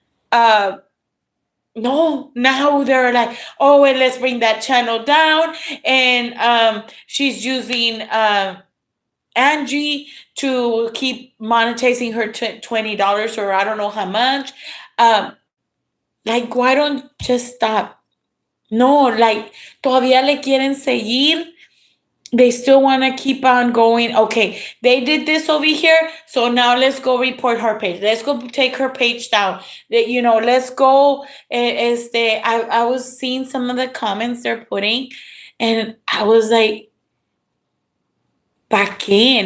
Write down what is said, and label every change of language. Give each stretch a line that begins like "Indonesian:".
English: Uh, no, now they're like, oh, and let's bring that channel down. And she's using Angie to keep monetizing her $20 or I don't know how much. Um, Like, why don't just stop?
Spanish: No, like, todavía le quieren seguir.
English: They still want to keep on going. Okay, they did this over here, so now let's go report her page. Let's go take her page down. Let's go. I was seeing some of the comments they're putting, and I was like,
Spanish: ¿pa qué?